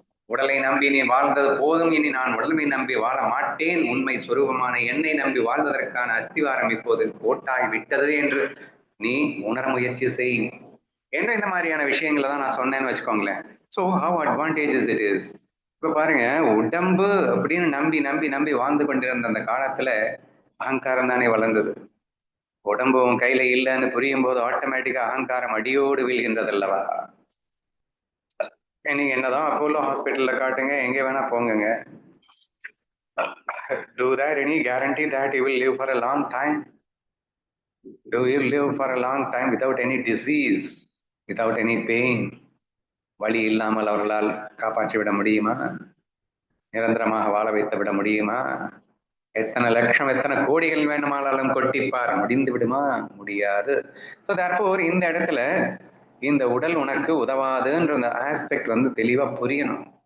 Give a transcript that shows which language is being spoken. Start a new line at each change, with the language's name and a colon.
Tamil: உடலை நம்பி நீ வாழ்ந்தது போதும், இனி நான் உடலை நம்பி வாழ மாட்டேன், உண்மை சொரூபமான என்னை நம்பி வாழ்வதற்கான அஸ்திவாரம் இப்போது போட்டாய் விட்டது என்று நீ உணர முயற்சி செய் என்ற இந்த மாதிரியான விஷயங்களை தான் நான் சொன்னேன்னு வச்சுக்கோங்களேன்.
English: So how advantages it is.
Tamil: இப்ப பாருங்க, உடம்பு அப்படின்னு நம்பி நம்பி நம்பி வாழ்ந்து கொண்டிருந்த அந்த காலத்துல அகங்காரம் தானே வளர்ந்தது. உடம்பு உன் கையில இல்லைன்னு புரியும் போது ஆட்டோமேட்டிக்கா அகங்காரம் அடியோடு வீழ்கின்றது அல்லவா? நீங்க என்னதான் அப்போலோ ஹாஸ்பிட்டல்ல காட்டுங்க, எங்க வேணா போங்க,
English: do that any guarantee that you will live for a long time? Do you live for a long time without any disease, without any pain?
Tamil: வலி இல்லாமல் அவர்களால் காப்பாற்றி விட முடியுமா? நிரந்தரமாக வாழ வைத்து விட முடியுமா? எத்தனை லட்சம் எத்தனை கோடிகள் வேணுமானாலும் கொட்டிப்பார், முடிந்து விடுமா? முடியாது. ஸோ தேர்ஃபோர் இந்த இடத்துல இந்த உடல் உனக்கு உதவாதுன்ற அந்த ஆஸ்பெக்ட் வந்து தெளிவா புரியணும்.